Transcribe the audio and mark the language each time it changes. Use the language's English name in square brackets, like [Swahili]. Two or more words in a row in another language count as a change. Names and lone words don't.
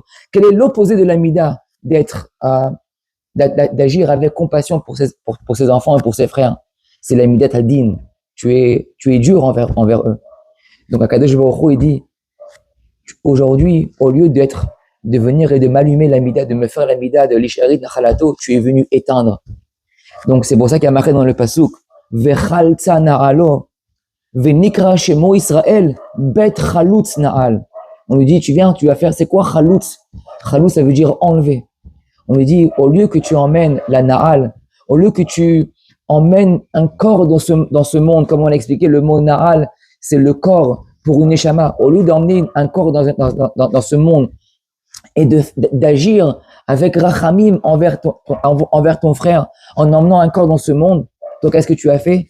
[French] Quel est l'opposé de la mida d'agir avec compassion pour ses enfants et pour ses frères? C'est la mida tadin. Tu es dur envers eux. Donc [Hebrew] הקדוש ברוך הוא, [French] il dit, aujourd'hui, au lieu de venir et de m'allumer la mida, de me faire la mida de [Hebrew] לשארית נחלתו, [French] tu es venu éteindre. Donc c'est pour ça qu'il y a marqué dans le pasuk, [Hebrew] וחלצה נעלו, ונקרא שמו ישראל, בית חלוץ נעל. [French] On lui dit, tu viens, tu vas faire, c'est quoi chalutz? Chalutz, ça veut dire enlever. On lui dit, au lieu que tu emmènes la na'al, au lieu que tu emmènes un corps dans ce monde, comme on l'a expliqué, le mot na'al, c'est le corps pour une neshama. Au lieu d'emmener un corps dans ce monde et d'agir avec rachamim envers ton frère, en emmenant un corps dans ce monde, donc qu'est-ce que tu as fait?